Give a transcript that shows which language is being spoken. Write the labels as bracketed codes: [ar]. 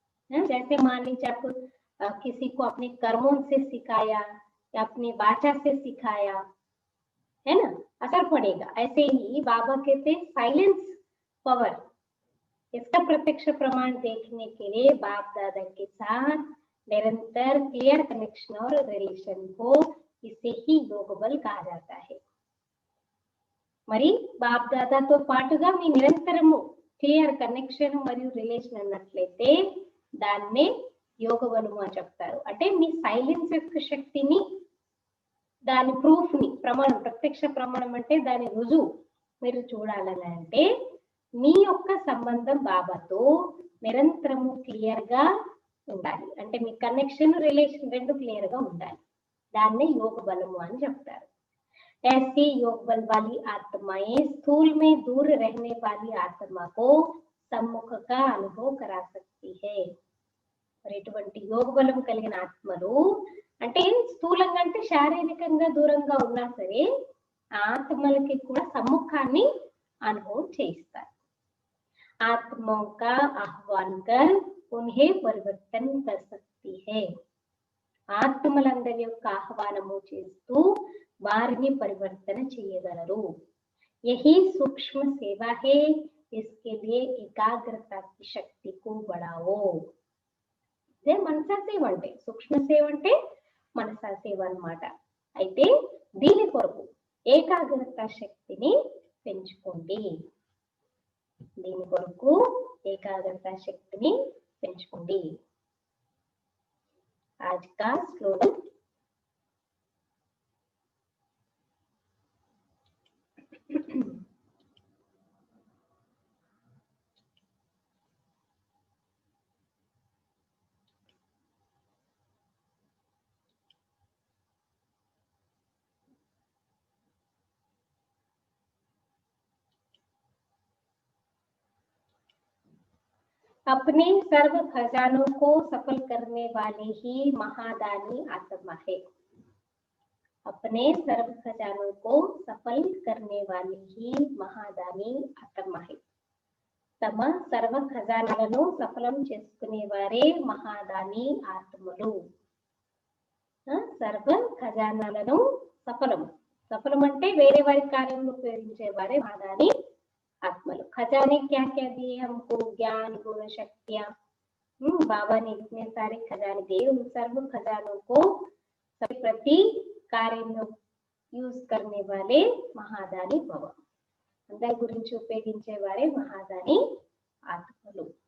[hi] जैसे मान लीजिए आप किसी को अपने कर्मों से सिखाया या अपनी वाचा से सिखाया, है ना, असर पड़ेगा। ऐसे ही बाबा कहते साइलेंस पावर, इसका प्रत्यक्ष प्रमाण देखने के लिए बाप दादा के साथ निरंतर क्लियर कनेक्शन और रिलेशन हो, इसे ही योग बल कहा जाता है। [te] మరి బాప్ దాదాతో పాటుగా మీ నిరంతరము క్లియర్ కనెక్షన్ మరియు రిలేషన్ అన్నట్లయితే దాన్నే యోగ బలము అని చెప్తారు. అంటే మీ సైలెన్స్ యొక్క శక్తిని, దాని ప్రూఫ్ ని, ప్రమాణం, ప్రత్యక్ష ప్రమాణం అంటే దాని రుజువు మీరు చూడాలని అంటే మీ యొక్క సంబంధం బాబాతో నిరంతరము క్లియర్ గా ఉండాలి. అంటే మీ కనెక్షన్ రిలేషన్ రెండు క్లియర్ గా ఉండాలి. దాన్నే యోగ బలము అని చెప్తారు. [hi] ऐसी योग बल वाली आत्माएं स्थूल में दूर रहने वाली आत्मा को सम्मुख का अनुभव करा सकती है। [te] మరి ఇటువంటి యోగ బలం కలిగిన ఆత్మలు అంటే స్థూలంగా అంటే శారీరకంగా దూరంగా ఉన్నా సరే ఆత్మలకి కూడా సమ్ముఖాన్ని అనుభవం చేయిస్తారు. [hi] आत्माओं का आह्वान कर उन्हें परिवर्तन कर सकती है। [te] ఆత్మలందరి యొక్క ఆహ్వానము చేస్తూ వారిని పరివర్తన చేయగలరు. [hi] यही सूक्ष्म सेवा है, इसके लिए एकाग्रता की शक्ति को बढ़ाओ. [te] ఇదే మనసా సేవ అంటే, సూక్ష్మ సేవ అంటే మనసా సేవ అన్నమాట. అయితే దీని కొరకు ఏకాగ్రత శక్తిని పెంచుకోండి. దీని కొరకు ఏకాగ్రత శక్తిని పెంచుకోండి. [hi] आज का स्लोगन, अपने सर्व खजानों को सफल करने वाले ही महादानी आत्मा है. अपने सर्व खजानों को सफल करने वाले ही महादानी आत्मा है. [te] తమ సర్వ ఖజానాలను సఫలం చేసుకునే వారే మహాదాని ఆత్మలు. సర్వ ఖజానాలను సఫలం అంటే వేరే వారి కార్యంలో ఉపయోగించే వారే మహాదాని आत्मल. [hi] खजाने क्या क्या दिए हमको? ज्ञान, गुण, शक्तियां. बाबा ने इतने सारे खजाने दिए. उन सर्व खजानों को सभी प्रति कार्य में यूज करने वाले महादानी भव. [te] అందరి గురించి ఉపయోగించే వారే మహాదాని ఆత్మలు.